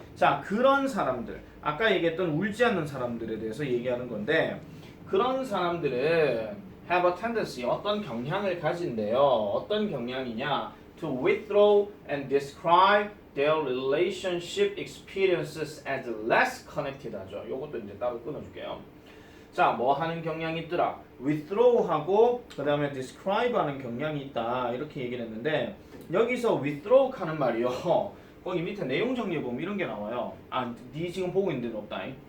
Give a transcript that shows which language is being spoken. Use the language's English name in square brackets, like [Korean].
[Korean] 자, 그런 사람들, 아까 얘기했던 울지 않는 사람들에 대해서 얘기하는 건데 그런 사람들은 [English] have a tendency, [Korean] 어떤 경향을 가진대요. 어떤 경향이냐? [English] To withdraw and describe their relationship experiences as less connected [Korean] 하죠. 요것도 이제 따로 끊어줄게요. 자, 뭐 하는 경향이 있더라? withdraw하고 그 다음에 describe 하는 경향이 있다. 이렇게 얘기를 했는데 여기서 withdraw 하는 말이요. 거기 밑에 내용 정리해보면 이런 게 나와요. 니 지금 보고 있는 데는 없다.